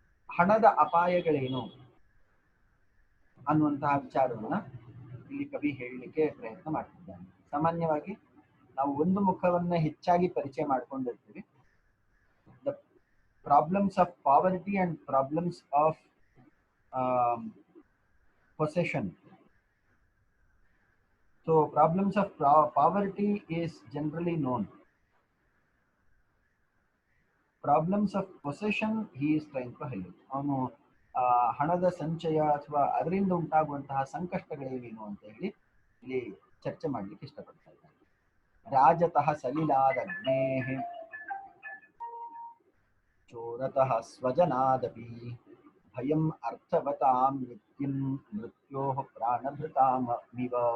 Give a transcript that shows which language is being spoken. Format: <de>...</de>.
<kn>ಹಣದ ಅಪಾಯಗಳೇನು ಅನ್ನುವಂತಹ ವಿಚಾರವನ್ನ ಇಲ್ಲಿ ಕವಿ ಹೇಳಲಿಕ್ಕೆ ಪ್ರಯತ್ನ ಮಾಡ್ತಿದ್ದಾನೆ. ಸಾಮಾನ್ಯವಾಗಿ ನಾವು ಒಂದು ಮುಖವನ್ನ ಹೆಚ್ಚಾಗಿ ಪರಿಚಯ ಮಾಡ್ಕೊಂಡಿರ್ತೀವಿ.</kn> <en>The problems of poverty and problems of possession. So problems of poverty is generally known. Problems of possession he is trying to highlight.</en> <kn>ಅವನು ಹಣದ ಸಂಚಯ ಅಥವಾ ಅದರಿಂದ ಉಂಟಾಗುವಂತಹ ಸಂಕಷ್ಟಗಳೇನೇನು ಅಂತ ಹೇಳಿ ಇಲ್ಲಿ ಚರ್ಚೆ ಮಾಡ್ಲಿಕ್ಕೆ ಇಷ್ಟಪಡ್ತಾ ಇದ್ದಾನೆ.</kn> <sa>ರಾಜತಃ ಸಲಿಲಾದಗ್ನೇಃ ಚೋರತಃ ಸ್ವಜನಾದಪಿ ಭಯಂ ಅರ್ಥವತಾಂ ನಿತ್ಯಂ ಮೃತ್ಯೋಃ ಪ್ರಾಣಭೃತಾಮಿವ.</sa>